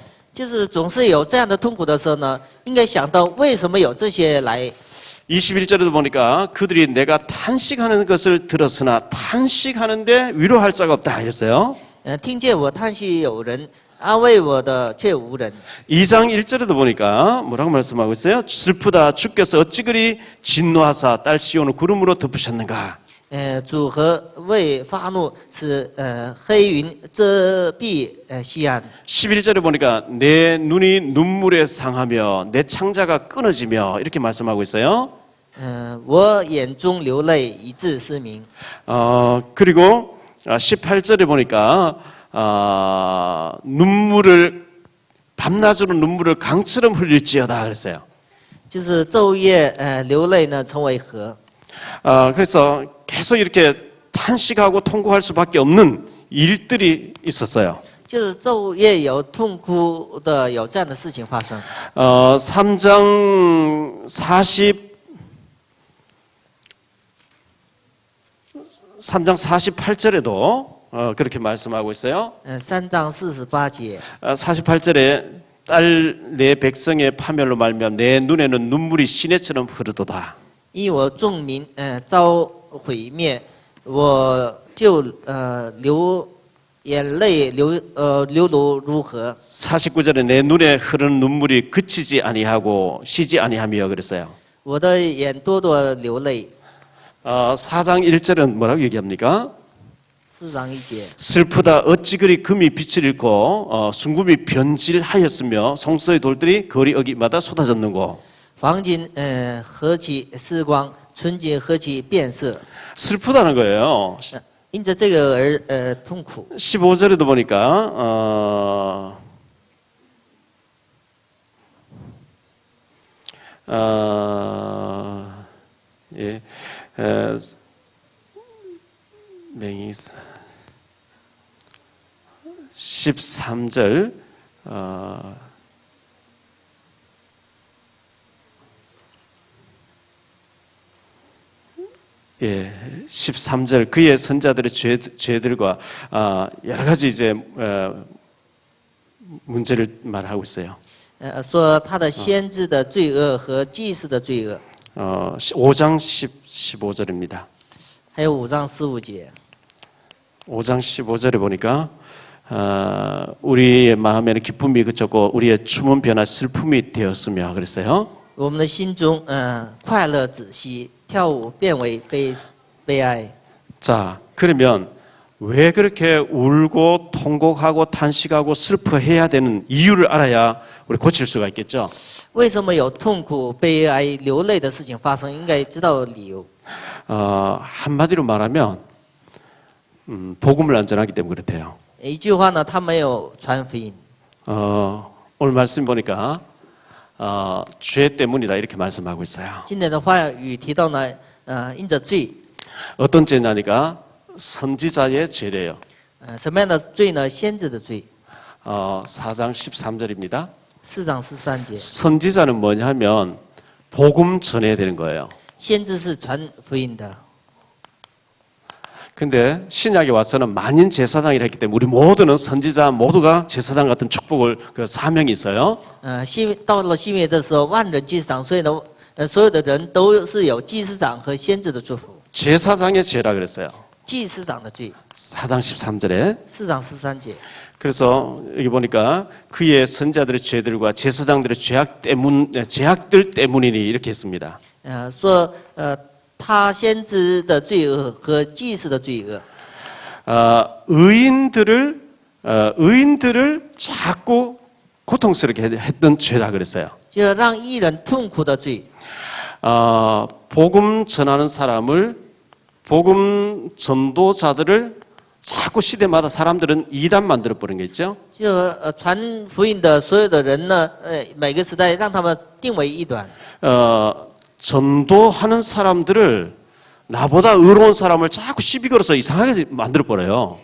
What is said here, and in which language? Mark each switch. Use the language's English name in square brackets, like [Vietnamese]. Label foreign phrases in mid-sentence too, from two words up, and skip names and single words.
[Chinese] 就是总是有这样的痛苦的时候呢，应该想到为什么有这些来。 [Korean] 21절에도 보니까 그들이 내가 탄식하는 것을 들었으나 탄식하는데 위로할 자가 없다 이랬어요. [Chinese] 听见我叹息有人安慰我的却无人。 [Korean] 2장 1절에도 보니까 뭐라고 말씀하고 있어요? 슬프다 주께서 어찌 그리 진노하사 딸 시온을 구름으로 덮으셨는가. [Chinese] 主何为发怒，使黑云遮蔽西安。 [Korean] 11절에 보니까 내 눈이 눈물에 상하며 내 창자가 끊어지며 이렇게 말씀하고 있어요. [Chinese] 我眼中流泪，以致失明。 [Korean] 그리고 18절에 보니까 눈물을 밤낮으로 눈물을 강처럼 흘릴지어다 그랬어요. [Chinese] 就是昼夜流泪呢，成为河。 [Korean] 그래서 계속 이렇게 탄식하고 통곡할 수밖에 없는 일들이 있었어요. [Chinese] 就是昼夜有痛哭的，有这样的事情发生。 [Korean] 3장 48절에도 그렇게 말씀하고 있어요. [Chinese] 3 章48节。 [Korean] 48절에 딸 내 백성의 파멸로 말미암아 내 눈에는 눈물이 시내처럼 흐르도다. [Chinese] 因我众民遭毁灭，我就流眼泪流流如河。 [Korean] 49절에 내 눈에 흐르는 눈물이 그치지 아니하고 쉬지 아니하며 그랬어요. [Chinese] 我的眼多多流泪。 [Korean] 4장 1절은 뭐라고 얘기합니까? [Chinese] 4 章1节。 [Korean] 슬프다 어찌 그리 금이 빛을 잃고 순금이 변질하였으며 성소의 돌들이 거리 어기마다 쏟아졌는고. [Chinese] 黄金何其失光，纯金何其变色。 [Korean] 슬프다는 거예요. [Chinese] 因着这个而痛苦。 [Korean] 15절에도 보니까 예, 맹이 13절 예, 13절 그의 선자들의 죄들과 여러 가지 이제 문제를 말하고 있어요. [Chinese] 说他的先知的罪恶和祭司的罪恶， [Korean] 5장 15절입니다. [Chinese] 还有5章15节。 [Korean] 5장 15절에 보니까 우리의 마음에는 기쁨이 그쳤고 우리의 춤은 변화 슬픔이 되었으며 그랬어요. [Chinese] 我们的心中，快乐止息，跳舞变为悲哀。 [Korean] 자, 그러면 왜 그렇게 울고 통곡하고 탄식하고 슬퍼해야 되는 이유를 알아야 우리 고칠 수가 있겠죠. [Chinese] 为什么有痛苦、悲哀、流泪的事情发生？应该知道理由。 [Korean] 한마디로 말하면 복음을 안 전하기 때문에 그렇대요. [Chinese] 一句话呢，他没有传福音。 [Korean] 오늘 말씀 보니까 죄 때문이다 이렇게 말씀하고 있어요. [Chinese] 今天的话语提到呢，因着罪， [Korean] 어떤 죄냐니까 선지자의 죄래요. [Chinese] 什么样的罪呢？先知的罪。 [Korean] 4장 13절입니다. [Chinese] 4 章13节， [Korean] 선지자는 뭐냐면 복음 전해야 되는 거예요. [Chinese] 先知是传福音的。 [Korean] 근데 신약에 와서는 만인 제사장이라 했기 때문에 우리 모두는 선지자 모두가 제사장 같은 축복을 그 사명이 있어요. [Chinese] 到了新约的时候，万人祭司长，所以呢，所有的人都是有祭司长和先知的祝福。 [Korean] 제사장의 죄라 그랬어요. [Chinese] 祭司长的罪， [Korean] 4장 13절에. [Chinese] 4 章13节。 [Korean] 그래서 여기 보니까 그의 선자들의 죄들과 제사장들의 죄악들 때문이니 이렇게 했습니다. [Chinese] 说他先知的罪恶和祭司的罪恶， [Korean] 의인들을 자꾸 고통스럽게 했던 죄라 그랬어요. [Chinese] 就让义人痛苦的罪。 [Korean] 복음 전하는 사람을 복음 전도자들을 자꾸 시대마다 사람들은 이단 만들어 버린 게 있죠. [Chinese] 就传福音的所有的人呢，每个时代让他们定为异端。 [Korean] 전도하는 사람들을 나보다 의로운 사람을 자꾸 시비 걸어서 이상하게 만들어 버려요.